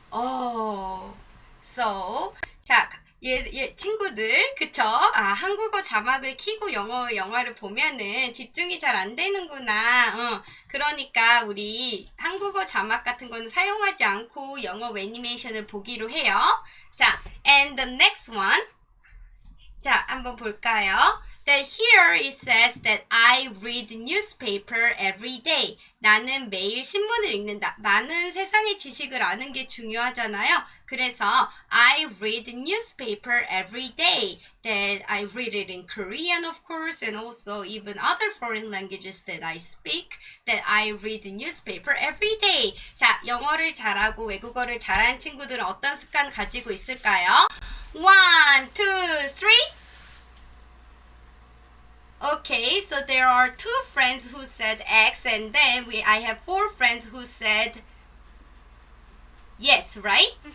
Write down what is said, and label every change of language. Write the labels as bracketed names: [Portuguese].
[English] Oh, so [Korean] 자, 친구들, 그쵸? 아, 한국어 자막을 켜고 영화를 보면은 집중이 잘 안 되는구나. 그러니까 우리 한국어 자막 같은 거는 사용하지 않고 영어 애니메이션을 보기로 해요. 자, [English] and the next one. [Korean] 자, 한번 볼까요? [English] That here it says that I read newspaper every day. [Korean] 나는 매일 신문을 읽는다. 많은 세상의 지식을 아는 게 중요하잖아요. [English] 그래서 I read newspaper every day. That I read it in Korean, of course, and also even other foreign languages that I speak. That I read newspaper every day. [Korean] 자, 영어를 잘하고 외국어를 잘하는 친구들은 어떤 습관 가지고 있을까요? 1, 2, 3. [English] Okay, so there are 2 friends who said X, and then I have 4 friends who said yes, right?